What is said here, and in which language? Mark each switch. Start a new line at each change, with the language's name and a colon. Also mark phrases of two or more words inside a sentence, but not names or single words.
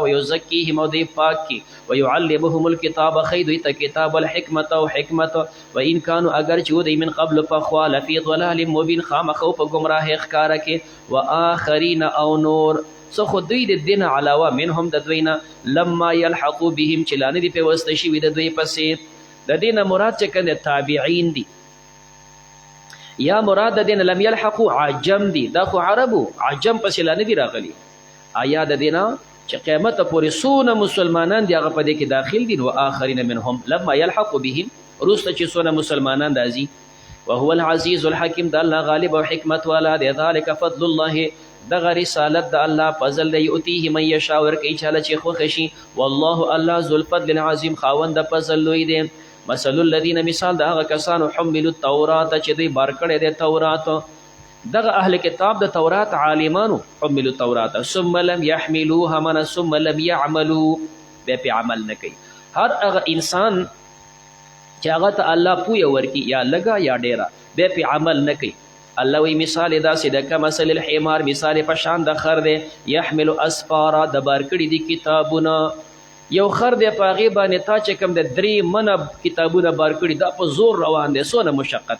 Pashto: ویزکیهم، او دی پاک کی.
Arabic: ویعلمهم الکتاب،
Pashto: ښیي دوی ته کتاب. والحکمت، او حکمت.
Arabic: وان کانوا،
Pashto: اگر چې ودی
Arabic: من قبل
Pashto: پخوا،
Arabic: لفی ضلال مبین،
Pashto: خامخو په ګمراهۍ ښکاره کې. وآخرین، او نور څه خو دوی د دین علاوه، منهم د دوی نه.
Arabic: لما یلحقوا بهم،
Pashto: چې لا نه دي پیوسته شوي د دوی پسې. د دې نه مراد چې کوم تابعین دي، یا مراد د دین
Arabic: لم یلحقوا
Pashto: عجم دي، دا خو عربو، عجم پسې لا نه دي راغلي. آیا د دې نه چې قیامت پورې څونه مسلمانان دي هغه په دې کې داخل دي.
Arabic: وآخرین منهم لما یلحقوا بهم،
Pashto: وروسته چې څونه مسلمانان راځي.
Arabic: وهو العزیز الحکیم
Pashto: د الله غالب او حکمت والا دی.
Arabic: ذلک فضل الله
Pashto: دغه رسالت د الله فضل دی،
Arabic: یؤتیه من یشاء
Pashto: ورکوي چاله چې خوښه شي. والله الله
Arabic: ذو الفضل العظیم
Pashto: خاوند د فضل لوی دی.
Arabic: مثل الذین
Pashto: مثال د هغه کسانو
Arabic: حملوا التورات
Pashto: چې دوی بار کړی دی تورات، دغه اهل کتاب د تورات عالمانو
Arabic: حملوا التورات ثم لم يحملوها من ثم لم يعملوا
Pashto: بیا پې عمل نه کوي. هر هغه انسان چې هغه ته الله پویه ورکي یا لږه یا ډیره بیا پې عمل نه کوي. الله وی مثال داسې د
Arabic: کمثل الحمار
Pashto: مثال په شان د خر دی
Arabic: یحمل اسفارا
Pashto: د بار کړي دي کتابونه. یو خر دی په هغې باندې تا چې کوم د 3 منه کتابونه بار کړي دا په زور روان دی څونه مشقت.